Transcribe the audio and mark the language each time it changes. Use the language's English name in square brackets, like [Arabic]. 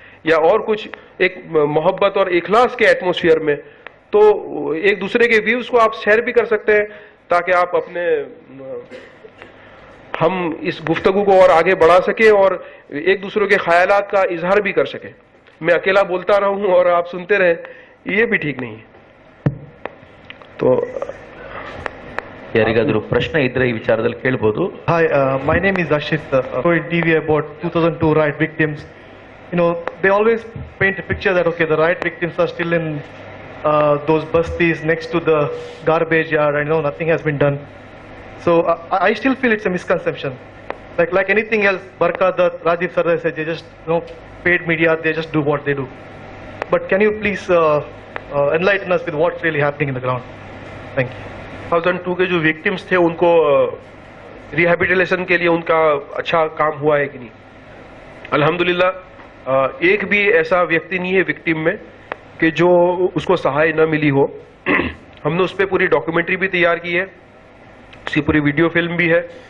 [Hindi] या और कुछ एक मोहब्बत और इखलास के एटमॉस्फेयर में, तो एक दूसरे के व्यूज को आप शेयर भी कर सकते हैं, ताकि आप अपने हम इस गुफ्तगू को और आगे बढ़ा सके और एक दूसरे के ख्यालात का इजहार भी कर सके। मैं अकेला बोलता रहूं और आप सुनते रहे, ये भी ठीक नहीं है। तो [Kannada] ಯಾರಿಗಾದರೂ ಪ್ರಶ್ನೆ ಇದ್ರೆ ಈ ವಿಚಾರದಲ್ಲಿ ಕೇಳಬಹುದು. [English] Hi, my name is Ashit. For TV about 2002 riot victims, you know, they always paint a picture that okay, the riot victims are still in those bastis next to the garbage yard, and nothing has been done. So I still feel it's a misconception. Like anything else, Barka Dutt, Rajiv Sardar said, they just paid media, they just do what they do. But can you please enlighten us with what's really happening in the ground? Thank you. [Hindi] 2002 के जो victims थे उनको rehabilitation के लिए उनका अच्छा काम हुआ है कि नहीं? अल्हम्दुलिल्लाह, एक भी ऐसा व्यक्ति नहीं है विक्टिम में कि जो उसको सहाय न मिली हो। हमने उस पर पूरी डॉक्यूमेंट्री भी तैयार की है, उसकी पूरी वीडियो फिल्म भी है।